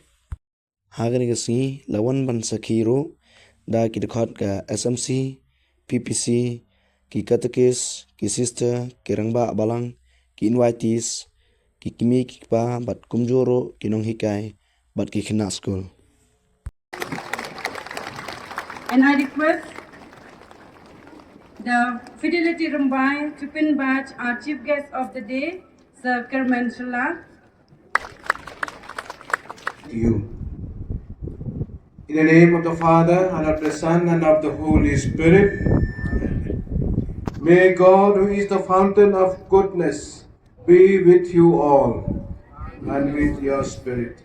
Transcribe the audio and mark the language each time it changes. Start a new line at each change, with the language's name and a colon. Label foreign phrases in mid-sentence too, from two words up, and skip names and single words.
Khasi: Hagani kesengi lawan ban sakiro da ki dekhot ka SMC, PPC, ki katekis, ki sister, ki rangba abalang, ki invitees, ki kimi ki pa bat kumjoro ki nong hikai bat ki khina school.
English: And I request the Fidelity Ladrymbai to pin badge our chief guest of the day, Sir Kerman Shila. To you. In the name of the Father, and of the Son, and of the Holy Spirit, may God, who is the fountain of goodness, be with you all, and with your spirit.